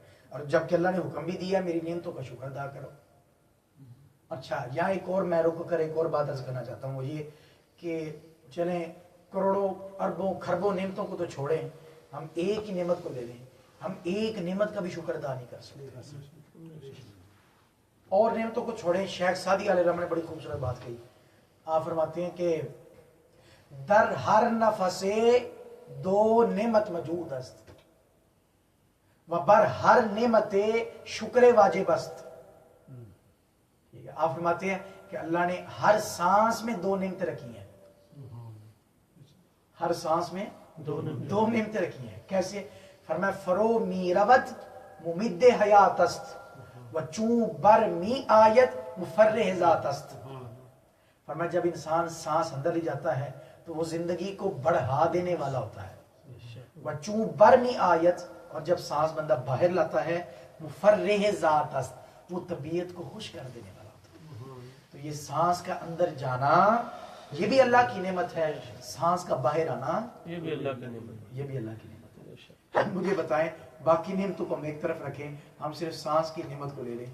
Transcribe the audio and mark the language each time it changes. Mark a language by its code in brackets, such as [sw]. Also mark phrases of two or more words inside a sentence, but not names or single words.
[ur] اور جب کہ اللہ نے حکم بھی دیا میری نعمتوں کا شکر ادا کرو. اچھا یہاں ایک اور میں رک کر ایک اور بات عرض کرنا چاہتا ہوں، وہ یہ کہ چلیں کروڑوں اربوں خربوں نعمتوں کو تو چھوڑیں، ہم ایک ہی نعمت کو لے لیں، ہم ایک نعمت کا بھی شکر ادا نہیں کر سکتے. اور نعمتوں کو چھوڑیں. شیخ سعدی علیہ الرحمہ نے بڑی خوبصورت بات کہی. آپ فرماتے ہیں کہ [fa] در ہر نفس دو نعمت موجود است و بر ہر نعمت شکر واجب است. [ur] آپ فرماتے ہیں کہ اللہ نے ہر سانس میں دو نعمتیں رکھی ہیں، ہر سانس میں دو نعمتیں رکھی ہیں. کیسے؟ [fa] فرمایا فرو می روت ممد حیات است و چون بر می آیت مفرح ذات است. [ur] فرمایا جب انسان سانس اندر لے جاتا ہے تو وہ زندگی کو بڑھا دینے والا ہوتا ہے. [fa] و چون بر می آیت، [ur] اور جب سانس بندہ باہر لاتا ہے [fa] مفرح ذات است، [ur] وہ طبیعت کو خوش کر دینے والا ہوتا ہے. تو یہ سانس کا اندر جانا یہ بھی اللہ کی نعمت ہے، سانس کا باہر آنا یہ بھی اللہ کی نعمت، یہ بھی اللہ کی نعمت ہے. مجھے بتائیں باقی نعمتوں کو ہم ایک طرف رکھیں، ہم صرف سانس کی نعمت کو لے لیں.